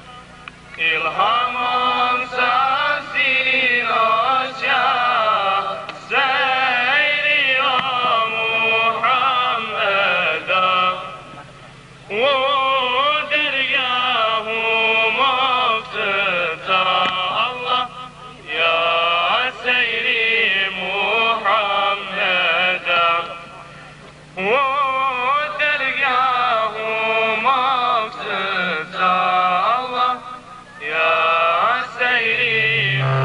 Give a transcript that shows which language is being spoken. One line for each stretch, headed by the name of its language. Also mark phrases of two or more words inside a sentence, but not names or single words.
Bosnian: Ilhamom sam sinoć ja sairio Muhammeda u dergahu mog srca Allah.
Arabic: سيري محمدا وترجاه مقصدا الله يا سيري